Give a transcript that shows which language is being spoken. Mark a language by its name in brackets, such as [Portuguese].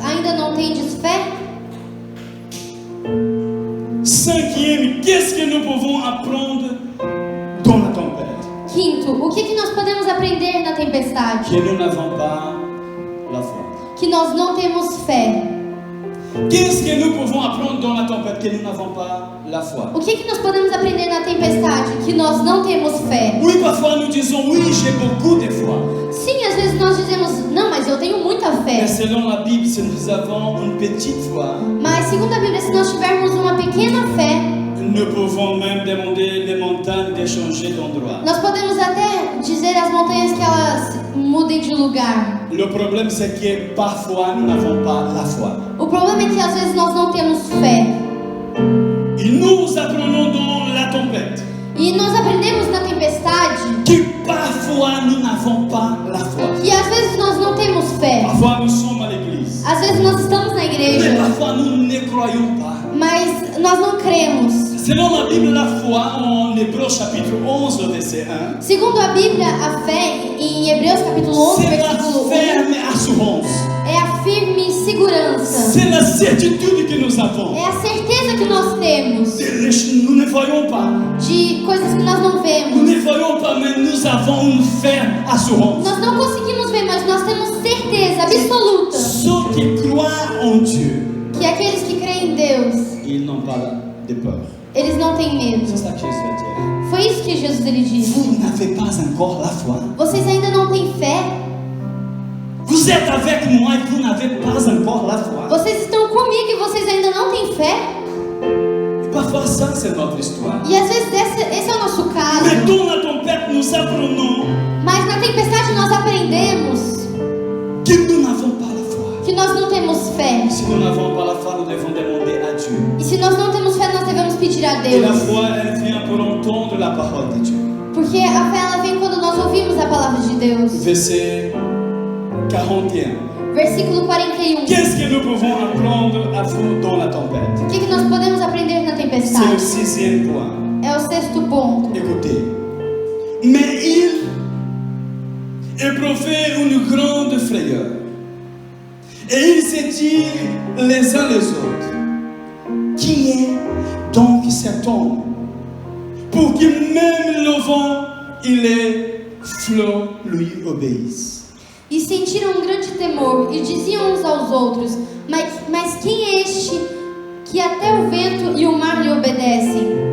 [Portuguese] Ainda não tendes fé? [French] Cinquième, qu'est-ce que nous pouvons apprendre dans la tempête? [Portuguese] Quinto, o que nós podemos aprender na tempestade? [French] Que nous n'avons pas la foi. [Portuguese] Que nós não temos fé. [French] Qu'est-ce que nous pouvons apprendre dans la tempête? Que nous n'avons pas la foi. [Portuguese] O que nós podemos aprender na tempestade? Que nós não temos fé. [French] Oui, parfois nous disons, oui, j'ai beaucoup de foi. [Portuguese] Sim, às vezes nós dizemos: Não, mas eu tenho muita fé. [French] Mais selon la Bible, si nous avons une petite foi, [Portuguese] Mas segundo a Bíblia, se nós tivermos uma pequena fé, [French] nous pouvons même demander les montagnes de changer d'endroit. [Portuguese] nós podemos até dizer às montanhas que elas mudem de lugar. [French] Le problème, c'est que parfois, nous n'avons pas la foi. [Portuguese] O problema é que às vezes nós não temos fé. [French] Et nous apprenons dans la tempête [Portuguese] E nós aprendemos na tempestade [French] que parfois, nous n'avons pas la foi. [Portuguese] que às vezes nós não temos fé. [French] Parfois, nous sommes à l'église. [Portuguese] Às vezes nós estamos na [French] Mais [Portuguese] igreja, [French] parfois, nous ne croyons pas. [Portuguese] mas nós não cremos. [French] Selon la Bible, la foi, en Hébreux chapitre 11, verset 1, [Portuguese] Segundo a Bíblia, a fé, em Hebreus capítulo 11, [French] c'est la [Portuguese] versículo 1, [French] ferme assurance. [Portuguese] é a firme segurança. [French] C'est la certitude que nous avons. [Portuguese] É a certeza que nós temos [French] Nous ne voyons pas. [Portuguese] de coisas que nós não vemos. [French] ne voyons pas, mais nous avons une ferme assurance. [Portuguese] Nós não conseguimos ver, mas nós temos certeza absoluta [French] Ceux qui croient en Dieu, [Portuguese] que aqueles que creem em Deus, [French] ils n'ont pas de peur. [Portuguese] eles não têm medo. [French] C'est ça que Jésus a dit. [Portuguese] Foi isso que Jesus ele disse. [French] Vous n'avez pas encore la foi. [Portuguese] Vocês ainda não têm fé? [French] Vous êtes avec moi et vous n'avez pas encore la foi. [Portuguese] Vocês estão comigo e vocês ainda não têm fé? [French] Et parfois, ça, c'est notre histoire. [Portuguese] E às vezes esse é o nosso caso. [French] Mais dans la tempête, nous apprenons [Portuguese] Mas na tempestade nós aprendemos [French] que nous n'avons pas la foi. [Portuguese] que nós não temos fé. [French] Si nous n'avons pas la foi, nous devons demander à Dieu. [Portuguese] E se nós não temos fé, nós devemos pedir a [French] Et la [Portuguese] Deus. [French] foi, elle vient pour quand on entend de la parole de Dieu. [Portuguese] Porque a fé ela vem quando nós ouvimos a palavra de Deus. [French] Verset 41. [Portuguese] Versículo 41. [French] Qu'est-ce que nous pouvons apprendre à vous dans la tempête? [Portuguese] O que nós podemos aprender na [French] C'est le [Portuguese] tempestade? [French] 6e point. [Portuguese] É o sexto ponto. [French] Écoutez. Mais il éprouvait une grande frayeur. Et ils se dirent les uns les autres: qui est donc cet homme pour que même le vent et les flots lui obéissent? [Portuguese] E sentiram um grande temor e diziam uns aos outros: Mas quem é este que até o vento e o mar lhe obedecem?